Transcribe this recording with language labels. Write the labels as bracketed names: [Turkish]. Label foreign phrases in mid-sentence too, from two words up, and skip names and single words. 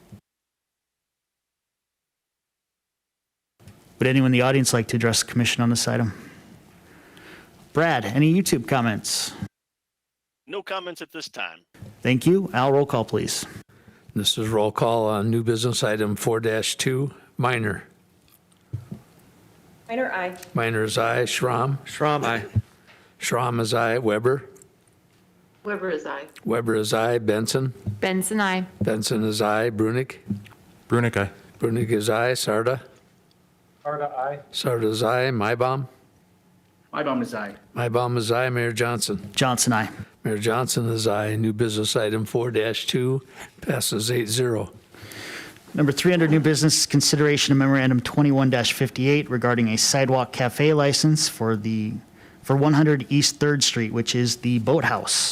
[English] Would anyone in the audience like to address the commission on this item? Brad, any YouTube comments? No comments at this time. Thank you. Al, roll call, please. This is roll call on new business item 4-2. Minor. Minor, aye. Minor is aye. Schramm. Schramm, aye. Schramm is aye. Weber. Weber is aye. Weber is aye. Benson. Benson, I. Benson is aye. Brunig. Brunick, aye. Brunig is aye. Sarda. Sarda, aye. Sarda is aye. Mybom. Mybom is aye. Mybom is aye. Mayor Johnson. Johnson, aye. Mayor Johnson is aye. New business item 4-2 passes 8-0. Number 3 under new business, consideration of memorandum 21-58 regarding a sidewalk cafe license for 100 East 3rd Street, which is the Boathouse.